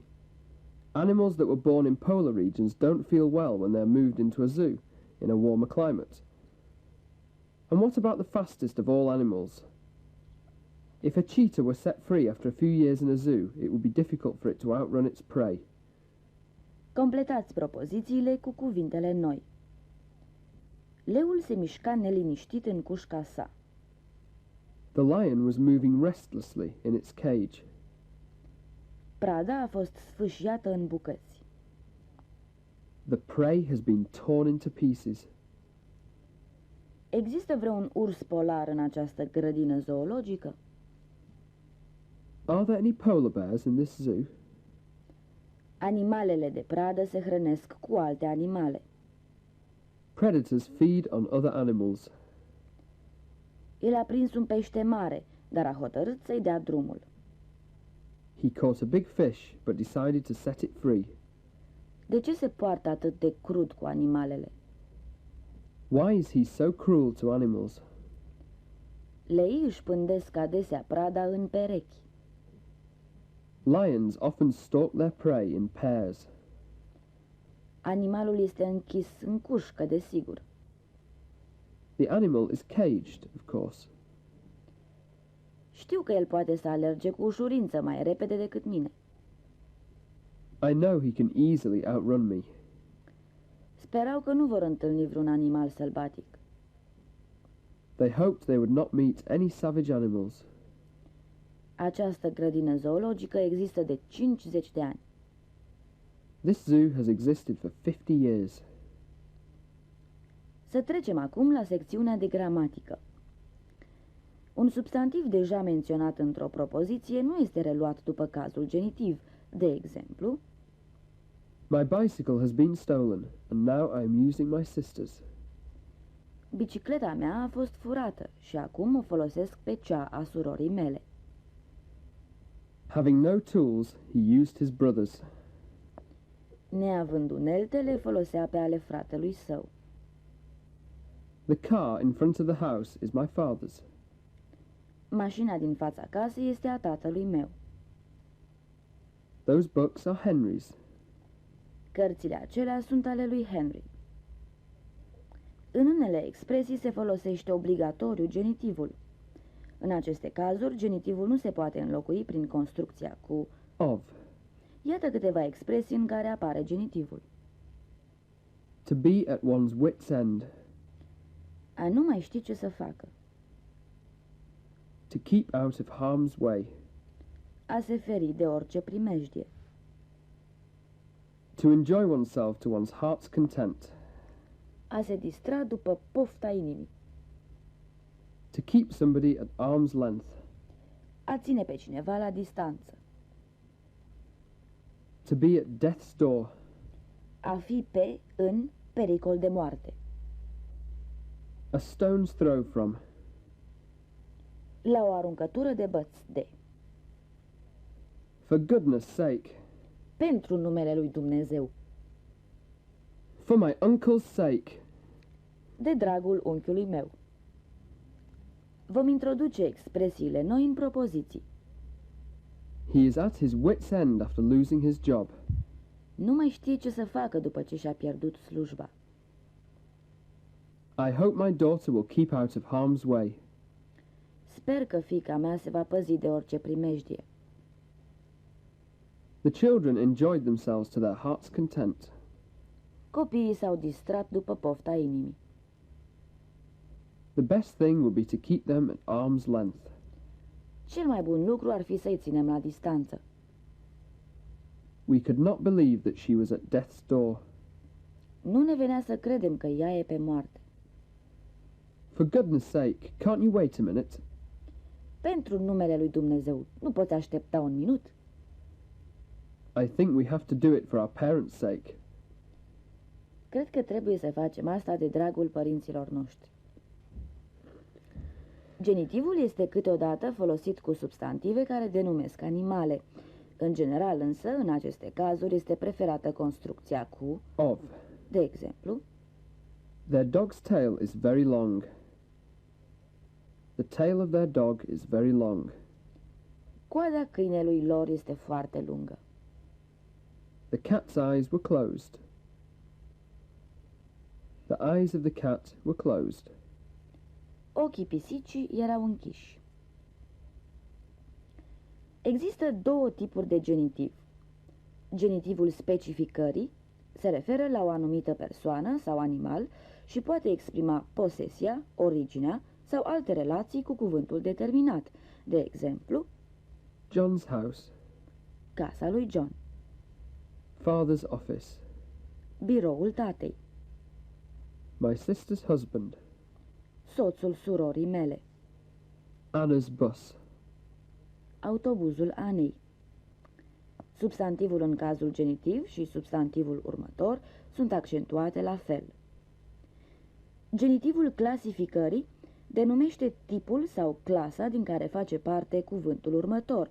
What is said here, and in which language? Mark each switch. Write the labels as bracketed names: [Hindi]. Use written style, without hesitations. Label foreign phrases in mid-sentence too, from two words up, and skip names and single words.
[English] Animals that were born in polar regions don't feel well when they are moved into a zoo in a warmer climate. And what about the fastest of all animals? If a cheetah were set free after a few years in a zoo, it would be difficult for it to outrun its prey. [Romanian] Completați propozițiile cu cuvintele noi. Leul se mișca neliniștit în cușca sa. [English] The lion was moving restlessly in its cage. [Romanian] Prada a fost sfâșiată în bucăți. [English] The prey has been torn into pieces. [Romanian] Există vreun urs polar în această grădină zoologică? [English] Are there any polar bears in this zoo? [Romanian] Animalele de pradă se hrănesc cu alte animale. [English] Predators feed on other animals. [Romanian] El a prins un pește mare, dar a hotărât să-i dea drumul. [English] He caught a big fish, but decided to set it free. [Romanian] De ce se poartă atât de crud cu animalele? [English] Why is he so cruel to animals? [Romanian] Leii își pândesc adesea prada în perechi. [English] Lions often stalk their prey in pairs. [Romanian] Animalul este închis în cușcă, desigur. [English] The animal is caged, of course. [Romanian] Știu că el poate să alerge cu ușurință mai repede decât mine. [English] I know he can easily outrun me. [Romanian] Sperau că nu vor întâlni vreun animal sălbatic. [English] They hoped they would not meet any savage animals. [Romanian] Această grădină zoologică există de 50 de ani. [English] This zoo has existed for 50 years. [Romanian] Să trecem acum la secțiunea de gramatică. Un substantiv deja menționat într-o propoziție nu este reluat după cazul genitiv. De exemplu, [English] My bicycle has been stolen, and now I am using my sister's. [Romanian] bicicleta mea a fost furată și acum o folosesc pe cea a surorii mele. [English] Having no tools, he used his brother's. [Romanian] Neavând unelte, le folosea pe ale fratelui său. [English] The car in front of the house is my father's. [Romanian] Mașina din fața casei este a tatălui meu. [English] Those books are Henry's. [Romanian] Cărțile acelea sunt ale lui Henry. În unele expresii se folosește obligatoriu genitivul. În aceste cazuri, genitivul nu se poate înlocui prin construcția cu Of. Iată câteva expresii în care apare genitivul. [English] To be at one's wit's end. [Romanian] A nu mai ști ce să facă. [English] To keep out of harm's way. [Romanian] A se feri de orice primejdie. [English] To enjoy oneself to one's heart's content. [Romanian] A se distra după pofta inimii. [English] To keep somebody at arm's length. [Romanian] A ține pe cineva la distanță. [English] To be at death's door. [Romanian] A fi în pericol de moarte. [English] A stone's throw from. [Romanian] La o aruncătură de băț de. [English] For goodness sake. [Romanian] Pentru numele lui Dumnezeu. [English] For my uncle's sake. [Romanian] De dragul unchiului meu. Vom introduce expresiile noi în propoziții. [English] He is at his wit's end after losing his job. [Romanian] Nu mai știe ce să facă după ce și-a pierdut slujba. [English] I hope my daughter will keep out of harm's way. [Romanian] Sper că fiica mea se va păzi de orice primejdie. [English] The children enjoyed themselves to their heart's content. [Romanian] Copiii s-au distrat după pofta inimii. [English] The best thing would be to keep them at arm's length. [Romanian] Cel mai bun lucru ar fi să-i ținem la distanță. [English] We could not believe that she was at death's door. [Romanian] Nu ne venea să credem că ea e pe moarte. [English] For goodness sake, can't you wait a minute? [Romanian] Pentru numele lui Dumnezeu, nu poți aștepta un minut? [English] I think we have to do it for our parents' sake. [Romanian] Cred că trebuie să facem asta de dragul părinților noștri. Genitivul este câteodată folosit cu substantive care denumesc animale. În general însă, în aceste cazuri, este preferată construcția cu Of. De exemplu, [English] Their dog's tail is very long. The tail of their dog is very long. [Romanian] coada câinelui lor este foarte lungă. [English] The cat's eyes were closed. The eyes of the cat were closed. [Romanian] Ochii pisicii erau închiși. Există două tipuri de genitiv. Genitivul specificării se referă la o anumită persoană sau animal și poate exprima posesia, originea sau alte relații cu cuvântul determinat. De exemplu, [English] John's house. [Romanian] casa lui John, [English] Father's office. [Romanian] biroul tatei, [English] My sister's husband. [Romanian] soțul surorii mele, [English] Anna's bus. [Romanian] autobuzul Anei. Substantivul în cazul genitiv și substantivul următor sunt accentuate la fel. Genitivul clasificării denumește tipul sau clasa din care face parte cuvântul următor.